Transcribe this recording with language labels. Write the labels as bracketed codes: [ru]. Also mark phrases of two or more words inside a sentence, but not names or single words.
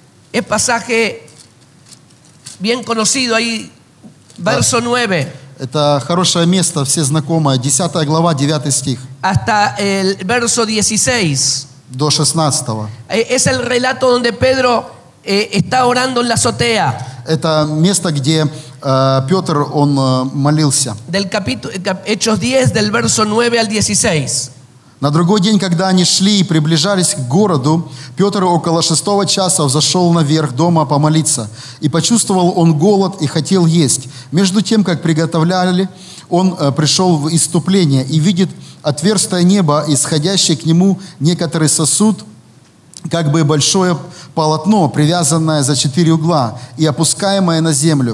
[es] Es pasaje bien conocido ahí, verso 9. [ru] Это хорошее место, все знакомое. 10 глава, 9 стих. [es] Hasta el verso 16. [ru] До 16. [es] Es el relato donde Pedro está orando en la azotea. [ru] Это место, где Петр, он молился. [es] Del capítulo, Hechos 10, del verso 9 al 16. [ru] На другой день, когда они шли и приближались к городу, Петр около 6 часа взошел наверх дома помолиться. И почувствовал он голод и хотел есть. Между тем, как приготовляли, он пришел в исступление и видит отверстие неба, исходящее к нему некоторый сосуд, как бы большое полотно, привязанное за 4 угла и опускаемое на землю.